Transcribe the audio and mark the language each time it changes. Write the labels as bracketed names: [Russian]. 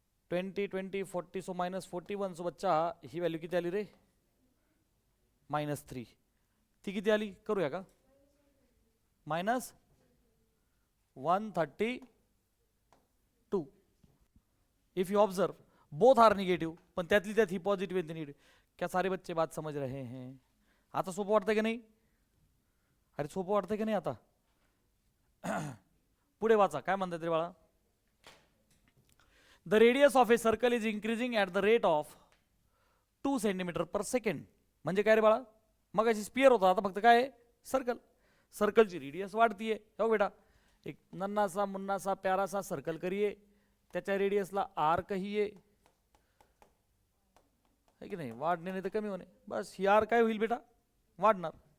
[Marathi] 20 20 40, so -41. So बच्चा ही value किती आली रे? -3. ती किती आली करूया का? -132. [English] if you observe both are negative, [Marathi] पण त्यातली त्यात ही पॉझिटिव्ह आहे निगेटिव्ह. [Hindi] क्या सारे बच्चे बात समझ रहे हैं? [Marathi] आता सोपं वाटतंय की नाही? अरे सोपं वाटतंय की नाही आता? पुढे वाचा, काय म्हणतात रे बाळा? [English] The radius of a circle is increasing at the rate of 2 centimetre per second. [Marathi] म्हणजे काय रे बाळा? मग अशी स्पियर होता, आता फक्त काय? सर्कल. सर्कलची रेडियस वाढतीये. हो बेटा, [Hindi] एक नन्नासा मुन्नासा प्यारासा सर्कल करिए, [Marathi] त्याच्या रेडियसला आर कहिए, है की नाही? वाढणे नाही तर कमी होणे. बस ही आर काय होईल बेटा? वाढणार.